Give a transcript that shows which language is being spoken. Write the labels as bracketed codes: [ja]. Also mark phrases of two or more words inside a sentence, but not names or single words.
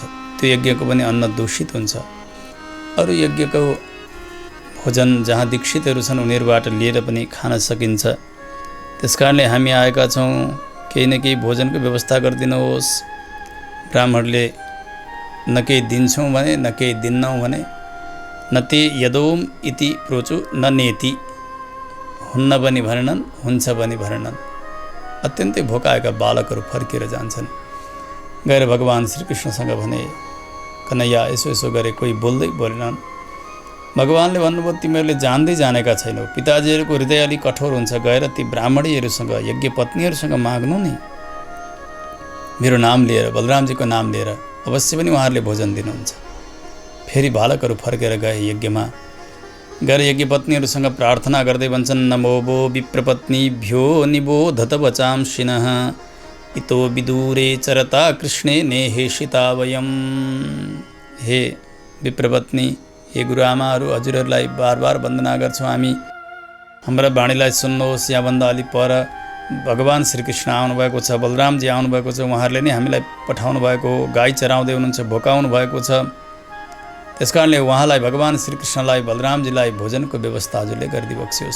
[ne] त्यो यज्ञको पनि अन्न दूषित हुन्छ। अरू यज्ञको भोजन जहाँ दीक्षितहरू छन् उनीहरूबाट लिएर पनि खान सकिन्छ। त्यसकारणले हामी आएका छौँ, केही न केही भोजनको व्यवस्था गरिदिनुहोस्। ब्राह्मणले न केही दिन्छौँ भने, न केही दिन्नौँ भने, [sa] न ते यदोम इति प्रोचु न नेति, [ne] हुन्न पनि भनेनन्, हुन्छ पनि भनेनन्। अत्यन्तै भोकाएका बालकहरू फर्केर जान्छन्। गएर भगवान् श्रीकृष्णसँग भने, कन्हैया यसो यसो गरे, कोही बोलेनन्। भगवान्ले भन्नुभयो, तिमीहरूले जान्दै जानेका छैनौ, पिताजीहरूको हृदय अलिक कठोर हुन्छ। गएर ती ब्राह्मणीहरूसँग, यज्ञ पत्नीहरूसँग माग्नु नि, मेरो नाम लिएर, बलरामजीको नाम लिएर अवश्य पनि उहाँहरूले भोजन दिनुहुन्छ। फेरि बालकहरू फर्केर गए यज्ञमा। गएर यज्ञ पत्नीहरूसँग प्रार्थना गर्दै भन्छन्, [sa] नमो वो विप्रपत्नीभ्यो निबोधत वचांसिनः इतो विदूरे चरता कृष्णे नेहेषिता वयम्। [ne] हे विप्रपत्नी, हे गुरुआमाहरू, हजुरहरूलाई बार बार वन्दना गर्छौँ हामी। हाम्रा वाणीलाई सुन्नुहोस्। यहाँभन्दा अलि पर भगवान् श्रीकृष्ण आउनुभएको छ, बलरामजी आउनुभएको छ। उहाँहरूले नै हामीलाई पठाउनु भएको हो, गाई चराउँदै हुनुहुन्छ, भोकाउनु भएको छ। त्यसकारणले उहाँलाई, भगवान् श्रीकृष्णलाई, बलरामजीलाई भोजनको व्यवस्था हजुरले गरिदिबक्सियोस्।